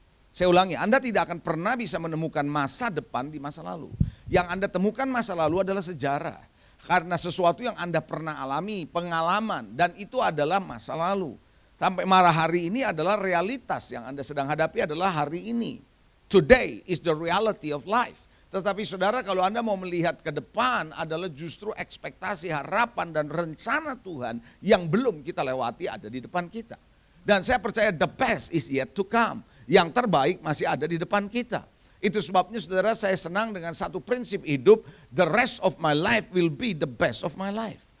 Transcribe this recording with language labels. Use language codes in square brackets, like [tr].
[id] Saya ulangi, Anda tidak akan pernah bisa menemukan masa depan di masa lalu. Yang Anda temukan masa lalu adalah sejarah. Karena sesuatu yang Anda pernah alami, pengalaman, dan itu adalah masa lalu. Sampai marah hari ini adalah realitas yang Anda sedang hadapi adalah hari ini. [en] Today is the reality of life. [id] Tetapi saudara, kalau Anda mau melihat ke depan adalah justru ekspektasi, harapan dan rencana Tuhan yang belum kita lewati ada di depan kita. Dan saya percaya [en] the best is yet to come. [id] Yang terbaik masih ada di depan kita. Itu sebabnya saudara, saya senang dengan satu prinsip hidup, [en] the rest of my life [id] will be the best of my life.